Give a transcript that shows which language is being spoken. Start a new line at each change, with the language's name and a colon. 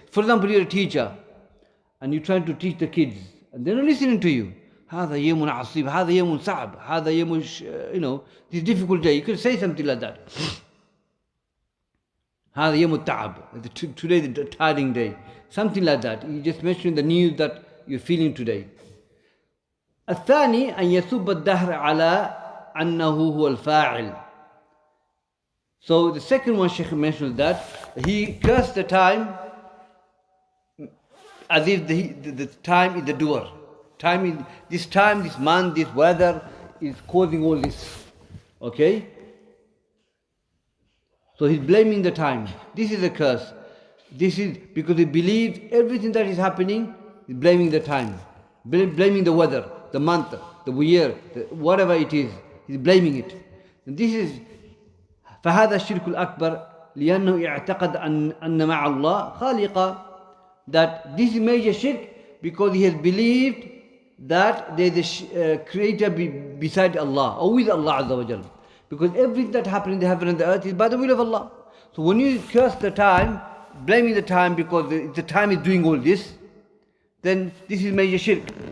English: For example, you're a teacher and you're trying to teach the kids and they're not listening to you.
Arabic: هذا يوم عصيب, هذا يوم
English: صعب, هذا يوم, this difficult day. You could say something like that.
Arabic: هذا يوم التعب.
English: Today is the tiring day. Something like that. You just mention the news that you're feeling today.
Arabic: الثاني أن يسب الدهر على أنه هو الفاعل.
English: So the second one, Shaykh mentioned that he cursed the time as if the time is the doer. This month, this weather is causing all this. Okay? So he's blaming the time. This is a curse. This is because he believes everything that is happening, he's blaming the time. Blaming the weather, the month, the year, whatever it is. He's blaming it. And this is
Arabic: فهذا الشرك الأكبر لأنه اعتقد أن مع الله خالقا.
English: That this is major shirk because he has believed that there is a creator beside Allah or with Allah Azza wa Jal. Because everything that happens in the heaven and the earth is by the will of Allah. So when you curse the time, blaming the time because the time is doing all this, then this is major shirk.